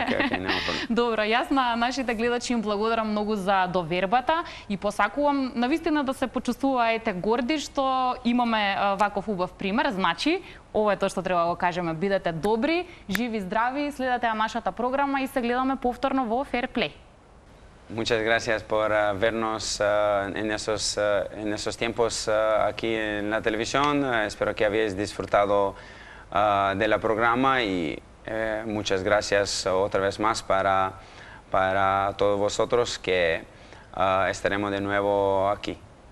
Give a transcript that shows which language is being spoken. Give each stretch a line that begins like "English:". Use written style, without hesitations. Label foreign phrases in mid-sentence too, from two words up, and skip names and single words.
Macedonian: Добро, јас на нашите гледачи им благодарам многу за довербата и посакувам навистина да се почувствуваате горди што имаме ваков убав пример. Значи, ова е тоа што треба да го кажеме, бидете добри, живи, здрави, следете нашата програма и се гледаме повторно во Fair Play.
Spanish: Muchas gracias por vernos en esos tiempos aquí en la televisión. Espero que habéis disfrutado del programa y muchas gracias otra vez más para todos vosotros que estaremos de nuevo aquí.